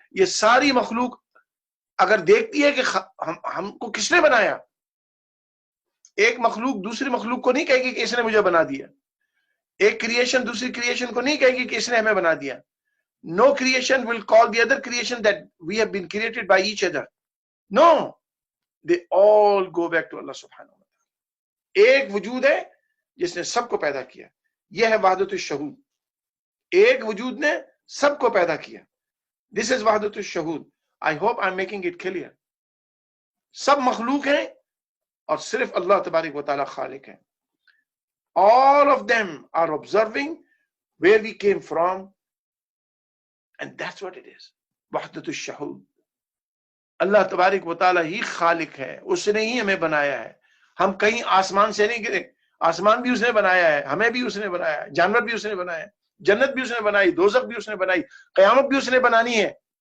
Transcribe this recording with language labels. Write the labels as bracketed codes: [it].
[ur] یہ ساری مخلوق اگر دیکھتی ہے کہ ہم کو کس نے بنایا، ایک مخلوق دوسری مخلوق کو نہیں کہے گی کہ اس نے مجھے بنا دیا. ایک کریشن دوسری کریشن کو نہیں کہے گی کہ اس نے ہمیں بنا دیا. [en] No creation will call the other creation that we have been created by each other. No, they all go back to Allah subhanahu wa ta'ala. [ur] ایک وجود ہے جس نے سب کو پیدا کیا. یہ ہے وحدت الشہود. ایک وجود نے سب کو پیدا کیا. [en] This is [ur] وحدت الشہود. [en] I hope I'm making it clear. [ur] سب مخلوق ہیں اور صرف اللہ تبارک و تعالیٰ خالق ہے. [en] All of them are observing where we came from, and that's what it is. [ur] وحدت الشہود. اللہ تبارک و تعالیٰ ہی خالق ہے، اس نے ہی ہمیں بنایا ہے. ہم کہیں آسمان سے نہیں گرے. آسمان بھی اس نے بنایا ہے، ہمیں بھی اس نے بنایا ہے، جانور بھی اس نے بنایا ہے، جنت بھی اس نے بنائی، دوزخ بھی اس نے بنائی، قیامت بھی اس نے بنانی ہے.